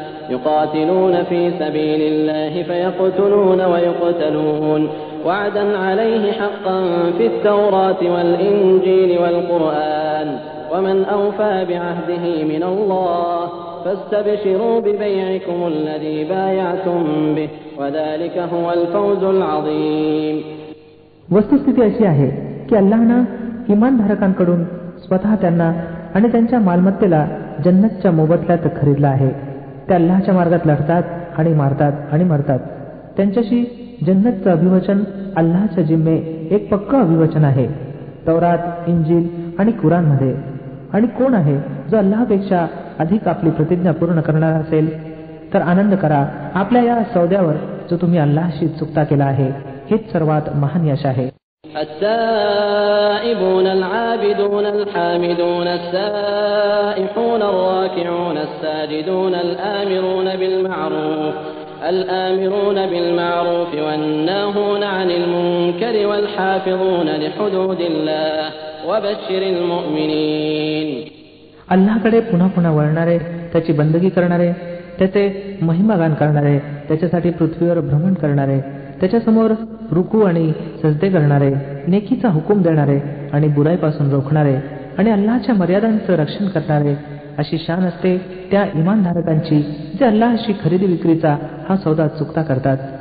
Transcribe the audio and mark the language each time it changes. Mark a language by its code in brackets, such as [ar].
[ar] يقاتلون في سبيل الله فيقتلون ويقتلون وعدا عليه حقا في التوراة والإنجيل والقرآن ومن أوفى بعهده من الله فاستبشروا ببيعكم الذي بايعتم به وذلك هو الفوز العظيم. [mr] वस्तुस्थिती अशी आहे की अल्लाहनं इमानधारकांकडून स्वतः त्यांना आणि त्यांच्या मालमत्तेला जन्नतच्या मोबदल्यात खरीदला आहे. ते अल्लाहच्या मार्गात लढतात आणि मारतात आणि मरतात. त्यांच्याशी जन्नतचं अभिवचन अल्लाहच्या जिम्मे एक पक्का अभिवचन आहे तौरात, इंजील आणि कुराणमध्ये. आणि कोण आहे जो अल्लाहपेक्षा अधिक आपली प्रतिज्ञा पूर्ण करणार असेल? तर आनंद करा आपल्या या सौद्यावर जो तुम्ही अल्लाहशी चुकता केला आहे. हेच सर्वात महान यश आहे. [ar] التائبون العابدون الحامدون السائحون الراكعون الساجدون الآمرون بالمعروف والناهون عن المنكر والحافظون لحدود الله وبشر المؤمنين. [mr] अल्लाहकडे पुन्हा पुन्हा वळणारे, त्याची बंदगी करणारे, त्याचे महिमागान करणारे, त्याच्यासाठी पृथ्वीवर भ्रमण करणारे, त्याच्यासमोर रुकू आणि सजदे करणारे, नेकीचा हुकूम देणारे आणि बुराईपासून रोखणारे आणि अल्लाहच्या मर्यादांचं रक्षण करणारे, अशी शान असते त्या इमानधारकांची जे अल्लाहशी खरेदी विक्रीचा हा सौदा चुकता करतात.